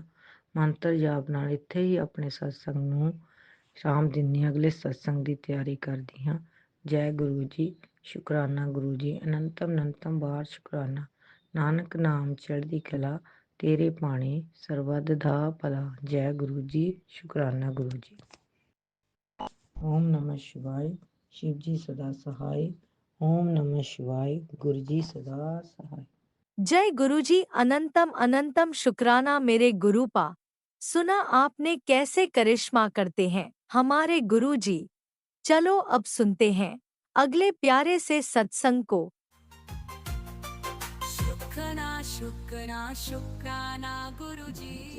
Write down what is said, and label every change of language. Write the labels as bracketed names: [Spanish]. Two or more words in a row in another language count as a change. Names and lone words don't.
[Punjabi] ਮੰਤਰ ਜਾਪ ਨਾਲ ਇੱਥੇ ਹੀ ਆਪਣੇ ਸਤਸੰਗ ਨੂੰ ਸ਼ਾਮ ਦਿੰਨੀ, ਅਗਲੇ ਸਤਸੰਗ ਦੀ ਤਿਆਰੀ ਕਰਦੀ ਹਾਂ। ਜੈ ਗੁਰੂ ਜੀ। ਸ਼ੁਕਰਾਨਾ ਗੁਰੂ ਜੀ, ਅਨੰਤਮ ਬਾਰ ਸ਼ੁਕਰਾਨਾ। ਨਾਨਕ ਨਾਮ ਚੜ੍ਹਦੀ ਕਲਾ, ਤੇਰੇ ਬਾਣੀ ਸਰਬੱਤ ਦਾ ਭਲਾ। ਜੈ ਗੁਰੂ ਜੀ। ਸ਼ੁਕਰਾਨਾ ਗੁਰੂ ਜੀ। [Sanskrit] ओम नमः शिवाय। [Hindi] शिव जी सदा सहाय। [Sanskrit] ओम नमः शिवाय। [Hindi] गुरु जी सदा सहाय। जय गुरु जी। अनंतम शुक्राना मेरे गुरु पा। सुना आपने कैसे करिश्मा करते हैं हमारे गुरु जी। चलो अब सुनते हैं अगले प्यारे से सत्संग को। शुक्राना गुरु जी।